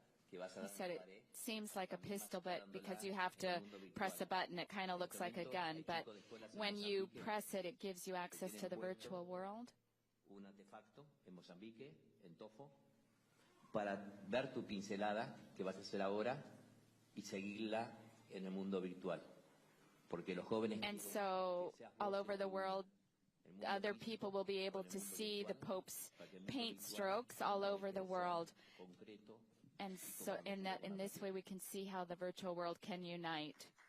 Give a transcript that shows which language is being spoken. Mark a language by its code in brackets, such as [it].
[en] He said it seems like a pistol, but because you have to press a button, it kind of looks like a gun. But when you press it, it gives you access to the virtual world. [es] Un artefacto en Mozambique, en Tofo, para ver tu pincelada que vas a hacer ahora y seguirla en el mundo virtual. Porque los jóvenes. [en] And so, all over the world, other people will be able to see the Pope's paint strokes all over the world. And so in this way we can see how the virtual world can unite.